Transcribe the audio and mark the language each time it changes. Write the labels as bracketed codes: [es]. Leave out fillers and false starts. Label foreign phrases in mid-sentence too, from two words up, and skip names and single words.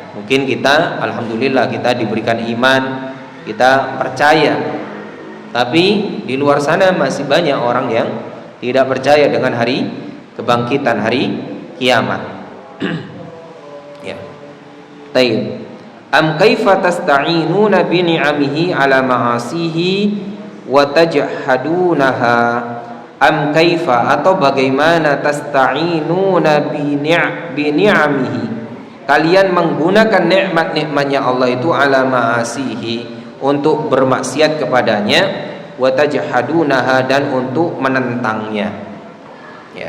[id] Mungkin kita alhamdulillah kita diberikan iman, kita percaya, tapi di luar sana masih banyak orang yang tidak percaya dengan hari kebangkitan, hari kiamat. Ya. Taib. [ar] أم كيف تستعينون بنعمه على معاصيه وتجحدونها. أم كيف, [id] atau bagaimana, [ar] تستعينون بنعمه, [id] kalian menggunakan nikmat-nikmatnya Allah itu [ar] على معاصيه, [id] untuk bermaksiat kepadanya, [ar] وتجحدونها, [id] dan untuk menentangnya, ya.